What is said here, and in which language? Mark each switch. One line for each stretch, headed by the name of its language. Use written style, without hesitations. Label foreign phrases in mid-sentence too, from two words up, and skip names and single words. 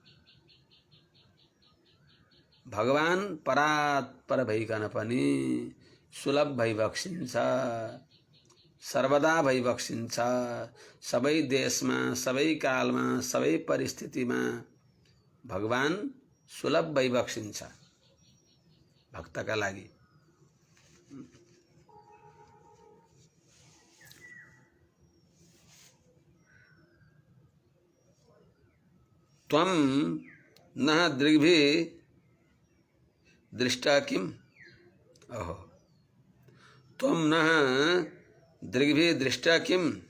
Nepali: भगवान परात्पर भइकन पनि सुलभ भइबक्सिन्छ, सर्वदा भइबक्सिन्छ। सबै देशमा, सबै कालमा, सबै परिस्थितिमा भगवान सुलभ भइबक्सिन्छ भक्तका लागि।
Sanskrit: त्वं नः दृग्भिः दृष्टा किम, ओहो, त्वं नः दृग्भिः दृष्टा किम